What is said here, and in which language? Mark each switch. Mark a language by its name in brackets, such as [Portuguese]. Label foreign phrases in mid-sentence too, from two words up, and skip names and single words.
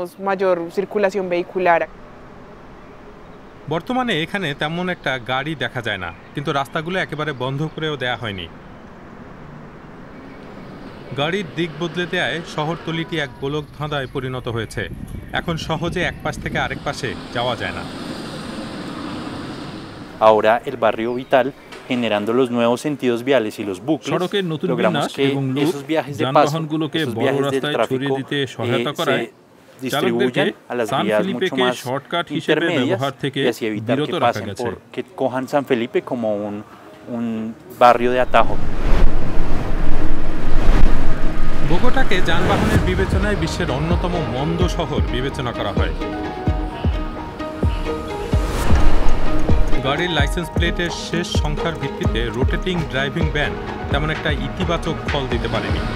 [Bangla] বর্তমানে এখানে তেমন একটা গাড়ি দেখা যায় না, কিন্তু রাস্তাগুলো একেবারে বন্ধ করেও দেয়া হয়নি। গাড়ির দিক বদলে দেয়ায় শহরতলিটি এক গোলক ধাঁধায় পরিণত হয়েছে। এখন সহজে এক পাশ থেকে আরেক পাশে যাওয়া যায় না। [Spanish] Ahora el barrio Vital, generando los nuevos sentidos viales y los bucles, [Bangla] সড়কের নতুন [Spanish] logramos [Bangla] বিন্যাস [Spanish] que [Bangla] এবং লোক [Spanish] esos viajes de paso, [Bangla] যানবাহনগুলোকে [Spanish] esos [Bangla] বড় [Spanish] viajes del [Bangla] রাস্তায় ছড়িয়ে [Spanish] tráfico, [Bangla] দিতে সহায়তা করায় [Spanish] se distribuyan a las [Bangla] সান [Spanish] vías mucho [Bangla] ফেলিপেকে [Spanish] más [Bangla] শর্টকাট হিসেবে [Spanish] intermedias [Bangla] ব্যবহার থেকে [Spanish] y así evitar [Bangla] বিরত [Spanish] que [Bangla] রাখা [Spanish] pasen [Bangla] গেছে। [Spanish] por, que cojan San Felipe como un barrio de atajo. [Bangla] বোগোটাকে যানবাহনের বিবেচনায় বিশ্বের অন্যতম মন্দ শহর বিবেচনা করা হয়। গাড়ির লাইসেন্স প্লেটের শেষ সংখ্যার ভিত্তিতে [English] rotating driving ban [Bangla] তেমন একটা ইতিবাচক ফল দিতে পারেনি।